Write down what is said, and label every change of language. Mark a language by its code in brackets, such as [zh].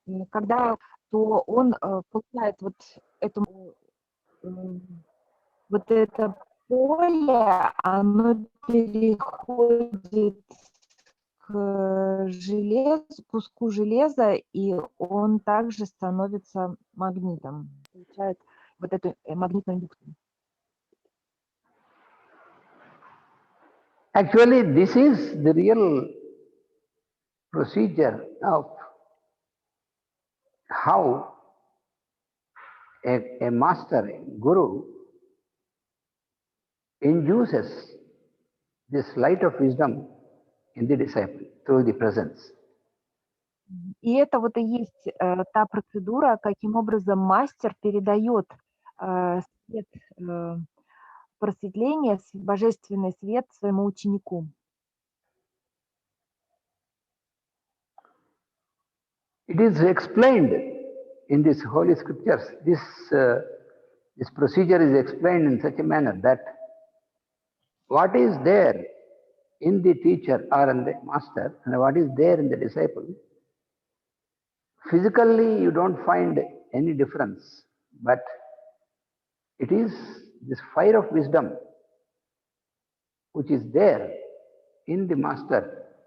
[ru] Когда то он получает вот это поле, оно переходит к куску железа, и он также становится магнитом, получает вот эту магнитную индукцию. [en] Actually, this is the real procedure of how a master, a guru, induces this light of wisdom in the disciple through the presence. [ru] И это вот и есть та процедура, каким образом мастер передает свет просветления, божественный свет своему ученику. [en] It is explained in these holy scriptures. This procedure is explained in such a manner that what is there in the teacher or in the master and what is there in the disciple, physically you don't find any difference, but it is this fire of wisdom which is there in the master.